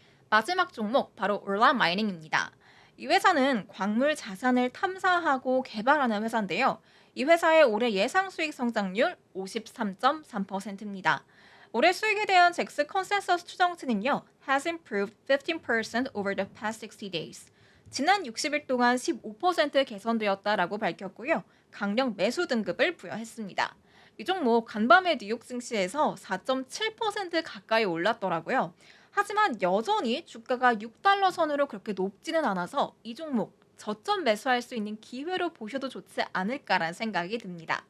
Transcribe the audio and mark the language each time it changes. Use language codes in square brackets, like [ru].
[ko] 마지막 종목 바로 올라 마이닝입니다. 이 회사는 광물 자산을 탐사하고 개발하는 회사인데요. 이 회사의 올해 예상 수익 성장률 53.3%입니다. 올해 수익에 대한 잭스 컨센서스 추정치는요. [en] has improved 15% over the past 60 days. [ko] 지난 60일 동안 15% 개선되었다라고 밝혔고요. 강력 매수 등급을 부여했습니다. 이 종목 간밤에 뉴욕 증시에서 4.7% 가까이 올랐더라고요. 하지만 여전히 주가가 6달러 선으로 그렇게 높지는 않아서 이 종목 저점 매수할 수 있는 기회로 보셔도 좋지 않을까라는 생각이 듭니다.